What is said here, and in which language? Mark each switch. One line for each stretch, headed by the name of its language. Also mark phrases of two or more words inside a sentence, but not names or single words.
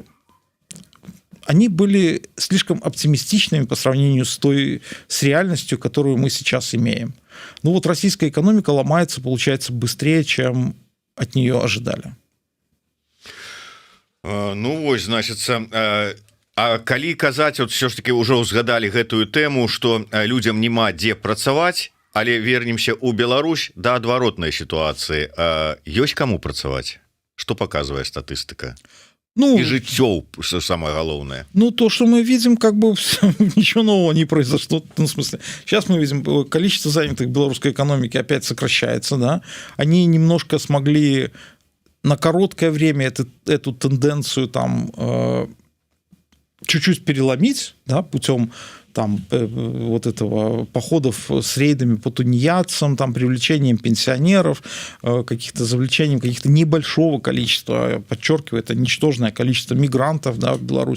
Russian: они были слишком оптимистичными по сравнению с реальностью, которую мы сейчас имеем. Ну вот российская экономика ломается, получается, быстрее, чем от нее ожидали. Ну, вот, значит,
Belarusian: а калі казаць,
Russian: вот все ж таки уже
Belarusian: узгадали гэтую тему,
Russian: что людям
Belarusian: нема дзе працаваць, але вернемся у Беларусь да адваротнай ситуации. Ёсць кому працаваць?
Russian: Что показывает статистика? И жыццё, самое главное. Ну, то, что мы видим, как бы ничего нового не произошло. Ну, в смысле, сейчас мы видим, количество занятых в белорусской экономике опять сокращается, да. Они немножко смогли на короткое время эту тенденцию там чуть-чуть переломить, да, путем там, вот этого походов с рейдами по тунеядцам, там, привлечением пенсионеров, каких-то завлечением каких-то небольшого количества, подчеркиваю, это ничтожное количество мигрантов, да, в Беларусь.